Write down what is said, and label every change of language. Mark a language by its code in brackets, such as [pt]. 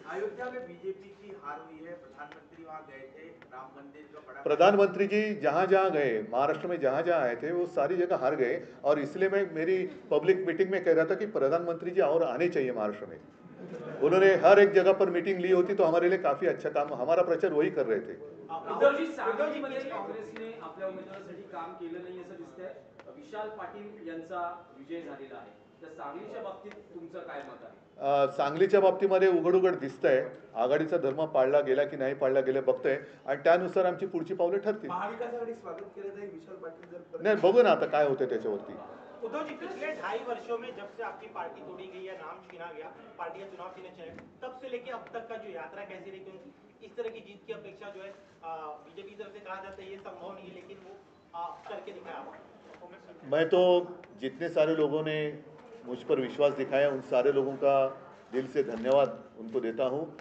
[hi] अयोध्या में बीजेपी की हार हुई है, प्रधानमंत्री वहां गए थे, राम मंदिर का बड़ा प्रधानमंत्री जी जहाँ जहाँ गए, महाराष्ट्र में जहाँ जहाँ आए थे, वो सारी जगह हार गए. और इसलिए मैं मेरी पब्लिक मीटिंग में कह रहा था कि प्रधानमंत्री जी और आने चाहिए महाराष्ट्र में. उन्होंने हर एक जगह पर मीटिंग ली होती, तो हमारे लिए काफी अच्छा काम, हमारा प्रचार वही कर रहे थे. [mr] उद्धवजी, सांगलीमध्ये काँग्रेसने आपल्या उमेदवारासाठी काम केलं नाही असं दिसतंय. विशाल पाटील यांचा विजय झालेला आहे, तर सांगलीच्या बाबतीत तुमचं काय मत आहे? सांगलीच्या बाबतीमध्ये उघड दिसतंय आघाडीचा धर्म पाळला गेला की नाही पाळला गेला बघतोय, आणि त्यानुसार आमची पुढची पावले ठरतील. महाविकास आघाडी स्वागत केलं जाईल विशाल पाटील जर नाही, बघू ना आता काय होतंय त्याच्यावरती. [hi] उद्धव जी, पिछले 2.5 वर्षों में जब से आपकी पार्टी तोड़ी गई या नाम छीना गया, पार्टी का चुनाव छीने चले, तब से लेके अब तक का जो यात्रा कैसी रही? क्योंकि इस तरह की जीत की अपेक्षा जो है बीजेपी की तरफ से कहा जाता है ये संभव नहीं है, लेकिन वो करके दिखाया आप. मैं तो जितने सारे लोगों ने मुझ पर विश्वास दिखाया उन सारे लोगों का दिल से धन्यवाद उनको देता हूं.